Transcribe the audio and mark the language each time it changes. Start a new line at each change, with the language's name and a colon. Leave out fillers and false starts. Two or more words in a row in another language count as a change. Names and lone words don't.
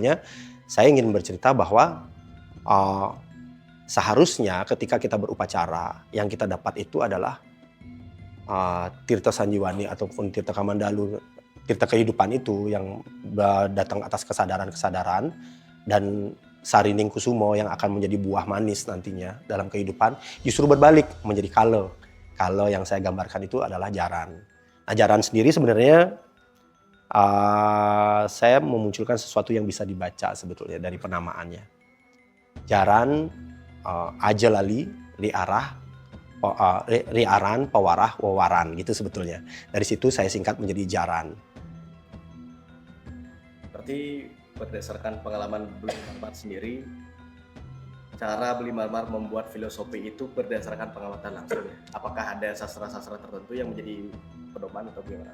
Indonesian: Itu sebetulnya saya ingin bercerita bahwa seharusnya ketika kita berupacara, yang kita dapat itu adalah Tirta Sanjiwani ataupun Tirta Kamandalu, Tirta kehidupan itu yang datang atas kesadaran-kesadaran, dan Sarining Kusumo yang akan menjadi buah manis nantinya dalam kehidupan, justru berbalik menjadi kale. Kale yang saya gambarkan itu adalah jaran. Nah, jaran sendiri sebenarnya saya memunculkan sesuatu yang bisa dibaca sebetulnya dari penamaannya. Jaran,
Javanese: aja lali,
Indonesian: liarah, riaran, pewarah, wawaran gitu sebetulnya. Dari situ saya singkat menjadi jaran. Berarti berdasarkan pengalaman Beli Marmar sendiri, cara Beli Marmar membuat filosofi itu berdasarkan pengamatan langsung. Apakah ada sastra-sastra tertentu yang menjadi pedoman atau bagaimana?